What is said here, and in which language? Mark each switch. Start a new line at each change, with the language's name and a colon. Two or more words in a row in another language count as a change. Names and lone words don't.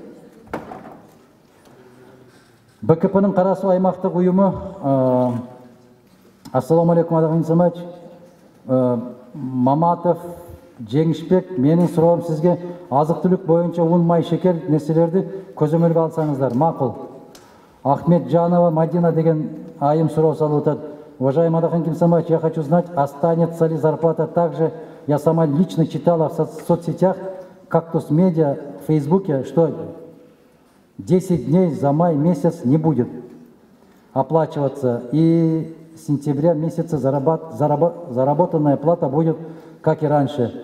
Kyrgyz: БКПнын Кара Суу аймактык уюму, ассаламу алейкум Адаган Самач, Маматов, Жеңишбек, менин суроом сизге азык-түлүк боюнча ун, май, шекер нерселерди көзөмөлгө алсаңыздар, макул. Ахмет Жанова, Мадина деген айым суроо салып атат.
Russian: Уважаемый Адаган Самач, я хочу знать, останется ли зарплата также. Я сама лично читала в соцсетях, Кактус Медиа, в Фейсбуке, что 10 дней за май месяц не будет оплачиваться. И с сентября месяца заработанная плата будет, как и раньше.